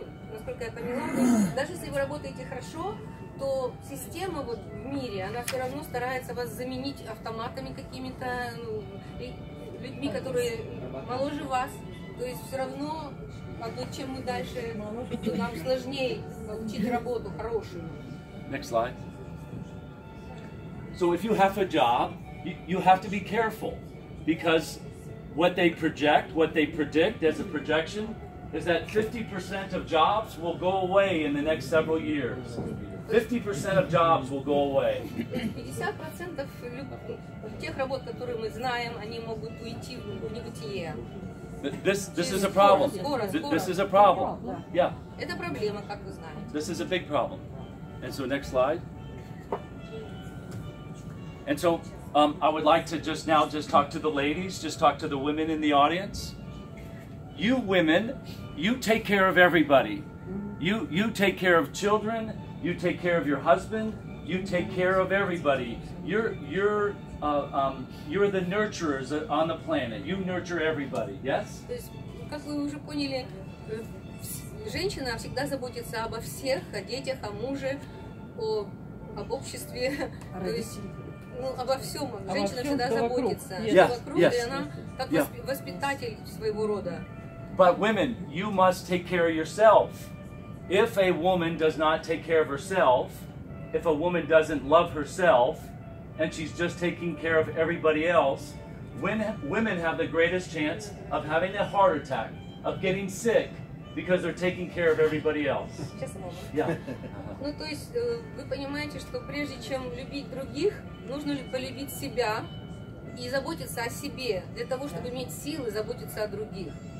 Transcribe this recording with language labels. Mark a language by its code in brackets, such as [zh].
[ru] Насколько я поняла, даже если вы работаете хорошо, то система вот в мире, она все равно старается вас заменить автоматами какими-то, людьми, которые моложе вас. То есть все равно, чем мы дальше, нам сложнее получить работу хорошую. [en] Next slide. So if you have a job, you have to be careful, because what they predict as a projection is that 50% of jobs will go away in the next several years. 50% of jobs will go away. [ru] 50% тех работ, которые мы знаем, они могут уйти в небытие. [en] This is a problem. This is a problem. Yeah. [ru] Это проблема, как вы знаете. [en] This is a big problem. And so next slide. And so I would like to just talk to the ladies, just talk to the women in the audience. You women, you take care of everybody. You take care of children, you take care of your husband, you take care of everybody. You're the nurturers on the planet. You nurture everybody, yes? [ru] То есть, как вы уже поняли, женщина всегда заботится обо всех, о детях, о муже, об обществе, то есть, ну, обо всем. Женщина всегда заботится. Вокруг, и она как воспитатель своего рода. [en] But women, you must take care of yourself. If a woman does not take care of herself, if a woman doesn't love herself, and she's just taking care of everybody else, women have the greatest chance of having a heart attack, of getting sick, because they're taking care of everybody else. Yeah. [ru] Ну, то есть, вы понимаете, что прежде чем любить других, нужно полюбить себя и заботиться о себе, для того, чтобы иметь силы заботиться о других.